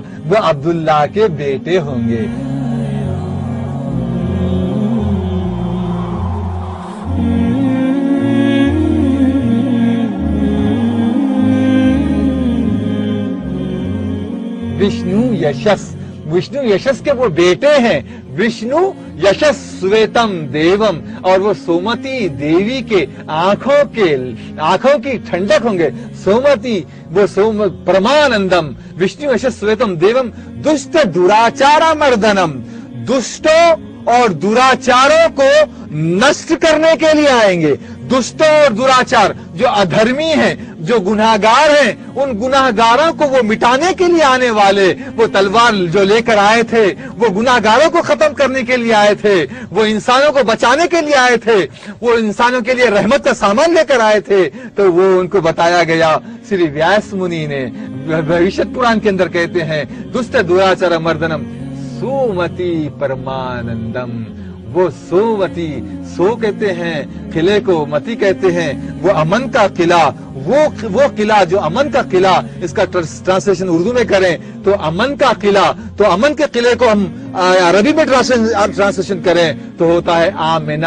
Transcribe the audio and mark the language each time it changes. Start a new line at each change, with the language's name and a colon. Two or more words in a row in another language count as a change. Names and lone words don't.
Urdu: وہ عبداللہ کے بیٹے ہوں گے. وشنو یشس, وشنو یشس کے وہ بیٹے ہیں.
Sanskrit: विष्णु यशस सुवितम् देवम्,
Urdu: اور وہ سومتی دیوی کے آنکھوں کی ٹھنڈک ہوں گے.
Sanskrit: सुमती वह परमानन्दम्. विष्णु यशस सुवितम् देवम् दुष्ट दुराचार मर्दनम्.
Urdu: دشتوں اور دراچاروں کو نشٹ کرنے کے لیے آئیں گے. دشتوں اور دراچار جو ادھرمی ہیں, جو گناہگار ہیں, ان گناہگاروں کو وہ مٹانے کے لیے آنے والے. وہ تلوار جو لے کر آئے تھے وہ گناہگاروں کو ختم کرنے کے لیے آئے تھے. وہ انسانوں کو بچانے کے لیے آئے تھے. وہ انسانوں کے لیے رحمت کا سامان لے کر آئے تھے. تو وہ ان کو بتایا گیا. شری ویاس منی نے بھوشیہ پران کے اندر کہتے ہیں
Sanskrit: दुष्ट दुराचार मर्दनम् सुमती परमानन्दम्.
Urdu: وہ سومتی, سو کہتے ہیں قلعے کو, متی کہتے ہیں وہ امن کا قلعہ. وہ قلعہ جو امن کا قلعہ, اس کا ٹرانسلیشن اردو میں کریں تو امن کا قلعہ. تو امن کے قلعے کو ہم عربی میں ٹرانسلیشن کریں تو ہوتا ہے آمنہ.